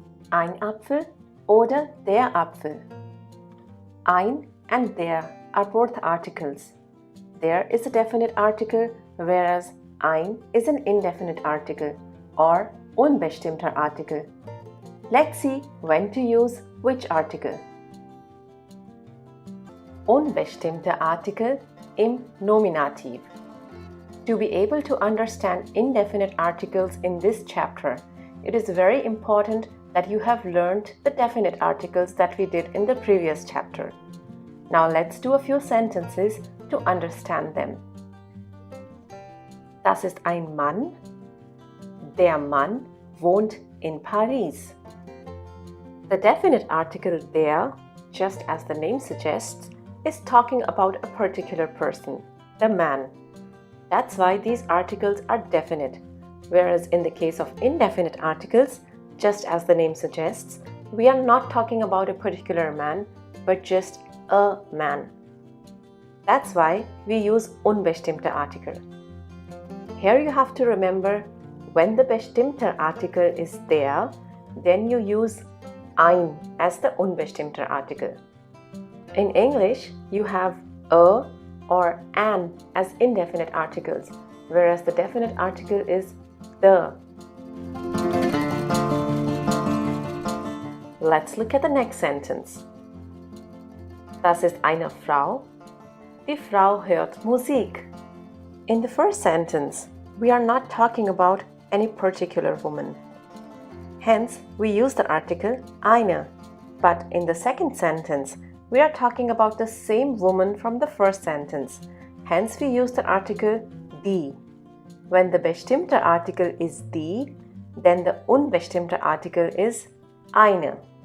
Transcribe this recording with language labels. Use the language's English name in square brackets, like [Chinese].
[German] Ein Apfel oder der Apfel. [English] Ein and there are both articles. There is a definite article, whereas ein is an indefinite article or unbestimmter Artikel. Let's see when to use which article. [German] Unbestimmte Artikel im Nominativ. [English] To be able to understand indefinite articles in this chapter, it is very important that you have learned the definite articles that we did in the previous chapter. Now let's do a few sentences to understand them. [German] Das ist ein Mann. Der Mann wohnt in Paris. [English] The definite article there, just as the name suggests, is talking about a particular person, the man. That's why these articles are definite, whereas in the case of indefinite articles, just as the name suggests, we are not talking about a particular man, but just a man. That's why we use unbestimmte Artikel. Here you have to remember, when the bestimmter Artikel is there, then you use ein as the unbestimmter Artikel. In English, you have a or an as indefinite articles, whereas the definite article is the. Let's look at the next sentence. [German] Das ist eine Frau. Die Frau hört Musik. [English] In the first sentence, we are not talking about any particular woman. Hence, we use the article eine. But in the second sentence, we are talking about the same woman from the first sentence. Hence, we use the article die. When the bestimmter Artikel is die, then the unbestimmter Artikel is eine.